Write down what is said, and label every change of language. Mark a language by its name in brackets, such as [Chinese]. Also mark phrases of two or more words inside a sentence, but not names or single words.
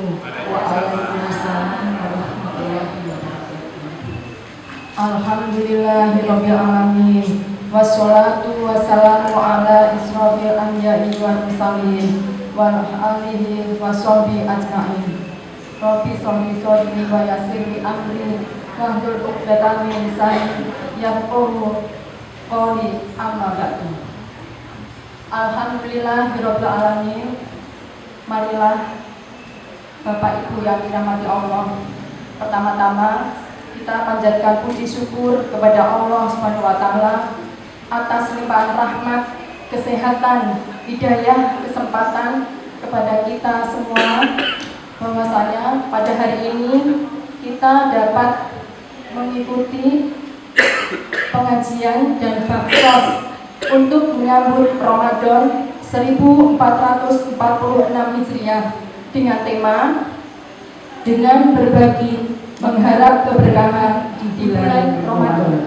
[Arabic] وعليكم السلام ورحمة الله وبركاته. الحمد لله رب العالمين. والصلاة والسلام على اسرافيل الأنبياء والمرسلين وعلى آله وصحبه أجمعين. رب صل صل ويسر لي أمري واحلل عقدة من لساني يفقهوا قولي أما بعد. الحمد لله رب العالمين. [Indonesian] Marilah Bapak Ibu yang dirahmati Allah, pertama-tama kita panjatkan puji syukur kepada Allah [Arabic] سبحانه وتعالى [Indonesian] atas limpahan rahmat, kesehatan, hidayah, kesempatan kepada kita semua, bahwasanya pada hari ini kita dapat mengikuti pengajian dan baksos untuk menyambut Ramadan 1446 Hijriah dengan tema dengan berbagi mengharap keberkahan di bulan Ramadan.